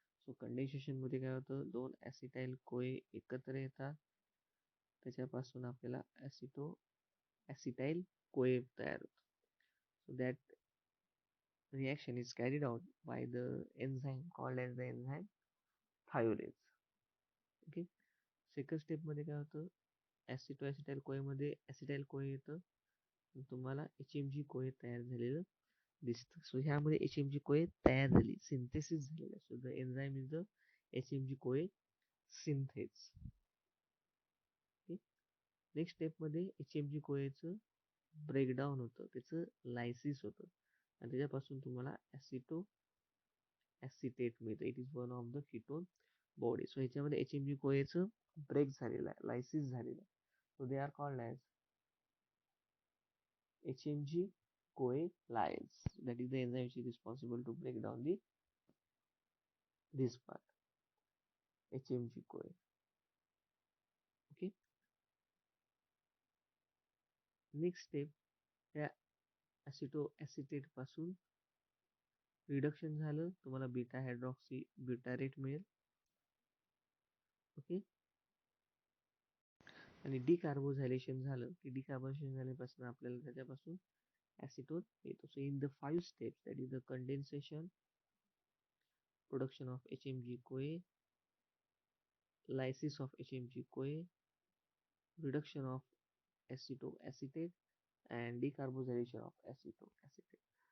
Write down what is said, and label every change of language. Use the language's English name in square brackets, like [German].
[Marathi] So condensation मध्ये काय होतं, 2 acetyl कोए एकत्र येतात, त्याच्यापासून आपल्याला acetyl कोए तयार होतो. [English] So that reaction is carried out by the enzyme called as the enzyme thiolase. [Marathi] Okay, second step मध्ये काय होतं, ॲसिटोॲसिटाइल कोए मध्ये ॲसिटाइल कोए येतं, तुम्हाला HMG कोए तयार झालेलं दिसतं. सो ह्यामध्ये HMG कोए तयार झाली, सिंथेसिस झालेलं. [English] So the enzyme is the HMG CoA synthase. [Marathi] नेक्स्ट स्टेप मध्ये HMG कोएचं ब्रेकडाऊन होतं, त्याचं लायसिस होतं आणि त्याच्यापासून तुम्हाला ॲसिटो ॲसिटेट मिळतं. [English] It is one of the ketone body. [Marathi] So ह्याच्यामध्ये HMG कोएचं ब्रेक झालेलं आहे, लायसिस झालेलं आहे. [English] So they are called as HMG CoA lyase. That is the enzyme which is responsible to break down this part. HMG CoA. Okay. [Marathi] Next step, त्या ॲसिटो acetate पासून reduction झालं, तुम्हाला beta hydroxy ब्युटारेट मिळेल. Okay. आणि डिकार्बोझायलेशन झालं की डिकार्बोनेशन झाल्यापासून आपल्याला त्याच्यापासून ॲसिटोन येतो. [English] So in the 5 steps, that is the condensation, production of HMG CoA, lysis of HMG CoA, reduction of acetoacetate and decarbonization of acetoacetate.